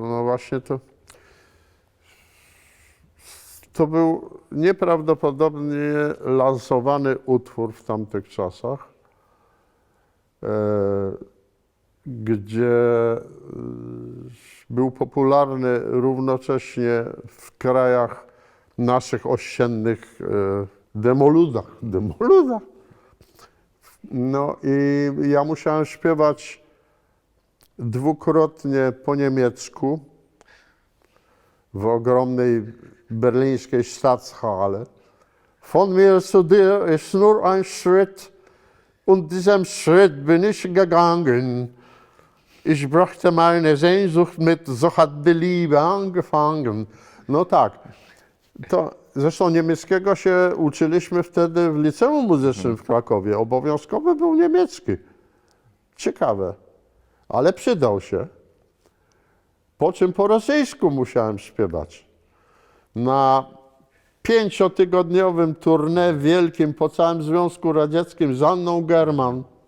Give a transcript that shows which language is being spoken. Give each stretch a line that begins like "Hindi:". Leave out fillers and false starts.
Polish: No właśnie to był nieprawdopodobnie lansowany utwór w tamtych czasach, gdzie był popularny równocześnie w krajach naszych ościennych demoludach. No i ja musiałem śpiewać dwukrotnie po niemiecku w ogromnej berlińskiej Staatshalle.
German: Von mir zu dir ist nur ein Schritt und diesem Schritt bin ich gegangen. Ich brachte meine Sehnsucht mit, so hat die Liebe angefangen.
Polish: No tak, to zresztą niemieckiego się uczyliśmy wtedy w liceum muzycznym w Krakowie. Obowiązkowy był niemiecki. Ciekawe, ale przydał się. Po czym po rosyjsku musiałem śpiewać. Na 5-tygodniowym tournée wielkim po całym Związku Radzieckim z Anną German.